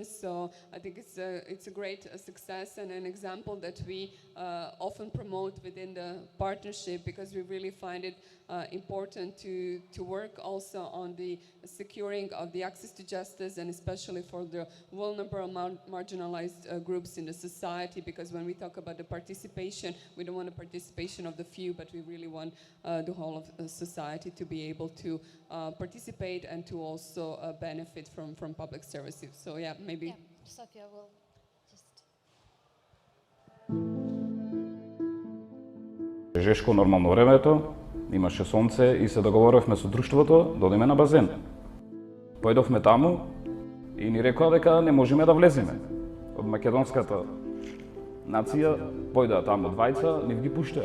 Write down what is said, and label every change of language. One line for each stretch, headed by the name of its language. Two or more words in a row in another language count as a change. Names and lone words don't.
English: So I think it's a great success and an example that we often promote within the partnership, because we really find it important to work also on the securing of the access to justice, and especially for the vulnerable, marginalized groups in the society, because when we talk about the participation, we don't want the participation of the few, but we really want the whole of society to be able to participate and to also benefit from public services. So yeah, maybe. Yeah, Sofia will just...
Macedonian: Жешко нормално времето, имаше сонце и се договоривме со друштвото да одиме на базен. Појдовме таму и ни рекоа дека не можеме да влеземе. Од македонската нација појдаа таму двајца, не ги пуштаа.